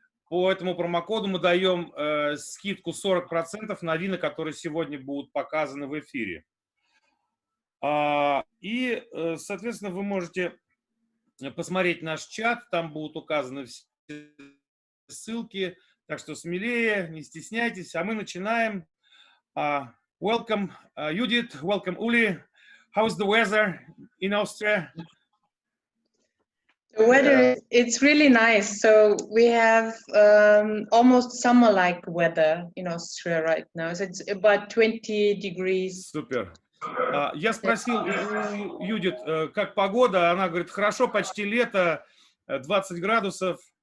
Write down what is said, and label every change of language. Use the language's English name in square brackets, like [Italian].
[Russian] По этому промокоду мы даем скидку 40% на вина, которые сегодня будут показаны в эфире. И, соответственно, вы можете посмотреть наш чат, там будут указаны все ссылки, так что смелее, не стесняйтесь. А мы начинаем. [English] Welcome, Judith, welcome, Uli. How's the weather in Austria? The weather, it's really nice. So we have almost summer-like weather in Austria right now. So it's about 20 degrees. [Russian] Супер. Я спросил у Юдит, как погода. Она говорит, хорошо, почти лето, 20 градусов.